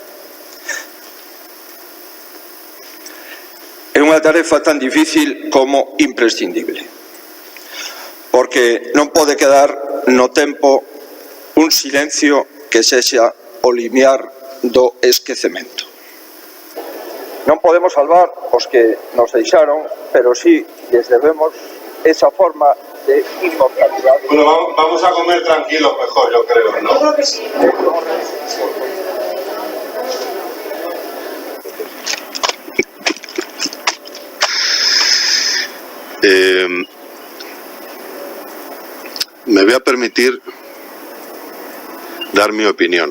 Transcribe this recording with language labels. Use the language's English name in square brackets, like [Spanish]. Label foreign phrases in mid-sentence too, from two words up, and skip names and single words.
[Galician] É unha tarefa tan difícil como imprescindible, porque non pode quedar no tempo un silencio que sexa o limiar do esquecemento. Non podemos salvar os que nos deixaron, pero sí les debemos esa forma de inmortalidade. [Spanish] Bueno, vamos a comer tranquilos mejor, yo creo, ¿no? Yo creo que sí. Me voy a permitir dar mi opinión.